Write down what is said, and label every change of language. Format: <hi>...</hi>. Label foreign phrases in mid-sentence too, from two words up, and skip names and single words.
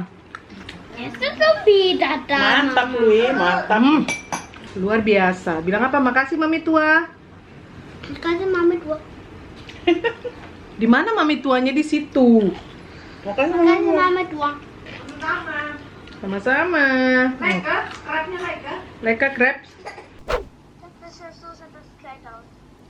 <id>Itu lebih datang. Mantap, Lui. Mantap. Luar biasa. Bilang apa? Makasih mami tua. Kasih mami dua. Di mana mami tuanya? Di situ. Makanya Kasih mami dua. Sama-sama. Leka, crabnya leka. Leka crabs.</id> <nl>Dat is zo, dat is kwijt.</nl>